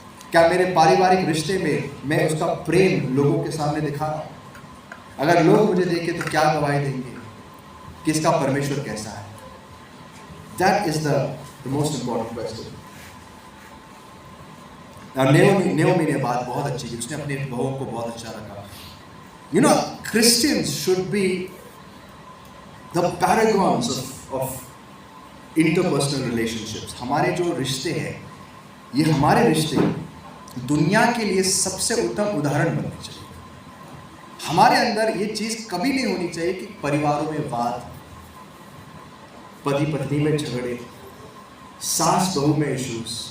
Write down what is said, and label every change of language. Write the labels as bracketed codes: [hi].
[hi] क्या मेरे पारिवारिक रिश्ते में मैं उसका प्रेम लोगों के सामने दिखा रहा हूँ? अगर लोग मुझे देखें तो क्या गवाही देंगे कि इसका परमेश्वर कैसा है? [en] That is the most important question. [hi] Naomi ने बात बहुत अच्छी की, उसने अपने बहुओं को बहुत अच्छा रखा। [en] You know, Christians should be the paragons of interpersonal relationships. [hi] हमारे जो रिश्ते हैं, ये हमारे रिश्ते दुनिया के लिए सबसे उत्तम उदाहरण बनने चाहिए। हमारे अंदर ये चीज़ कभी नहीं होनी चाहिए कि परिवारों में वाद, पति पत्नी में झगड़े, सास बहू में इश्यूज।